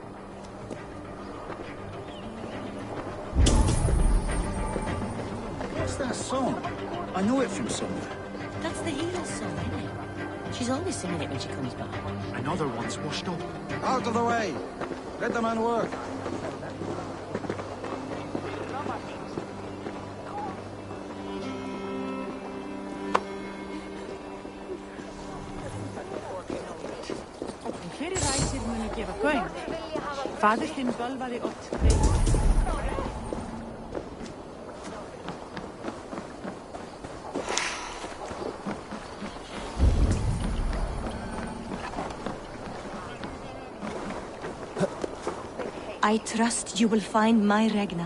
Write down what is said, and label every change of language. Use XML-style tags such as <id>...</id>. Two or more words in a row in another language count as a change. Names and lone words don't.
<en>What's that song? I know it from somewhere. That's the hero's song, isn't it? She's always singing it when she comes back. Another one's washed up. Out of the way! Let the man work.</en> <is>Fleiri ræsir munu gefa gaum. Faðir þinn bölvaði oft</is> <en>I trust you will find my Regna.</en>